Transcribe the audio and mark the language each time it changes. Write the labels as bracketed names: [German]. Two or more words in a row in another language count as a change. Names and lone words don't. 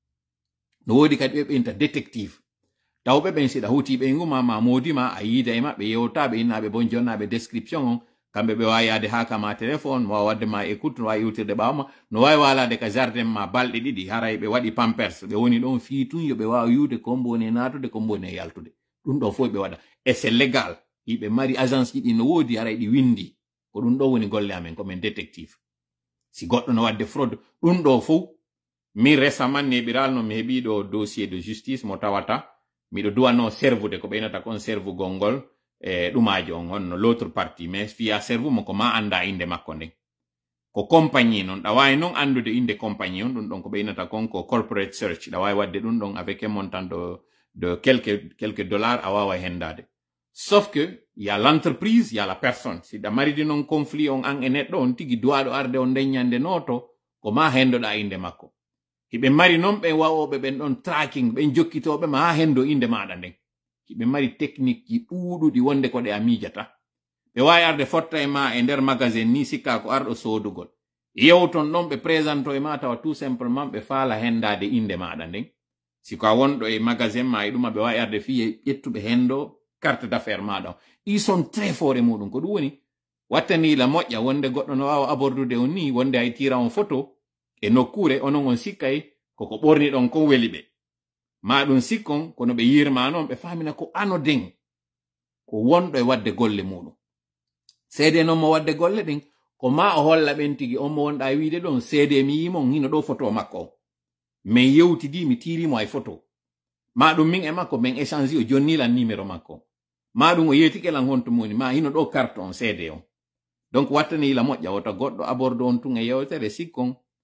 [Fula] no woodi kadi ɓe ɓenta détective tawɓe ɓen siɗa hutiɓe nguma ma modima a yiida e maɓɓe yewtaɓe innaɓe bon jonnaɓe description on kamɓe ɓe wawi yaade ha kama téléphone mo wadde ma écoute no wawi yewtirde ɓawma no wawi walade ka jardin ma balɗe ɗiɗi haray ɓe waɗi pampers ɓe woni ɗon fii tun yoɓe wawa yiwde kombone natude kombone yaltude ɗum ɗo fof ɓe waɗa [French] et c'est légal [Fula] yiɓe mari agence ɗiɗi no woodi haray ɗi windi ko ɗum ɗo woni golle amen komin détective si goɗɗo no wadde fraude ɗum ɗo fof min récemment neɓiral no mi heɓi ɗo [French] dossier de justice [Fula] mo tawata miɗo duwano servude ko ɓeynata kon servugol ngol ɗumaji on honno [French] l'autre partie mais [Fula] fiya servumo ko ma anda inde makko nden ko compagnie noon ɗa wawi noon andude inde compagnie on ɗum ɗon ko ɓeynata kon ko [English] corporate search [Fula] ɗa wawi wadde ɗum ɗon [French] avec un montant de quelques dollars [Fula] a wawa hendade [French] sauf que y a l'entreprise y a la personne [Fula] si ɗa maridi noon conflit on an e neɗɗo on tigi duwaɗo arde on ndeññande noto ko ma hendoɗa inde makko hiɓe mari noon ɓen wawoɓe ɓen ɗon tracking ɓen jokkitoɓe ma ha hendo inde maɗa nden hiɓe mari technique ji ɗuuɗuɗi wonde ko ɗe a miijata ɓe wawi arde fotta e ma e nder magasin ni sikka ko arɗo sodugol yewton ɗon ɓe présento e ma tawa [French] tout simplement [Fula] ɓe faala hendade inde maɗa nden siko a wonɗo e magasin ma e ɗuma ɓe wawi arde fiye ƴettuɓe hendo [French] carte d'affaires [Fula] maɗa o [French] ils sont très fort [Fula] e muɗum ko ɗum woni wattanila moƴƴa wonde goɗɗo no wawa abordude on ni wonde ay tira on photo e nokkure onon on sikkay koko ɓorni ɗon kon weli ɓe ma ɗum sikkon kono ɓe yirma noon ɓe famina ko anoden ko wonɗo e wadde golle muɗum seede noon mo wadde golle ɗin ko ma o holla ɓen tigi on mo wonɗa wiide ɗon seede mi yimon hino ɗo photo makko o min yewtidi mi tirimo ay photo ma ɗum min e makko min échange o jonnilan numéro makko ma ɗum o yeetikelan honto moni ma hino ɗo carte on seede on donc wattanila moƴƴa wota goɗɗo aborde on tun e yewtere sikkon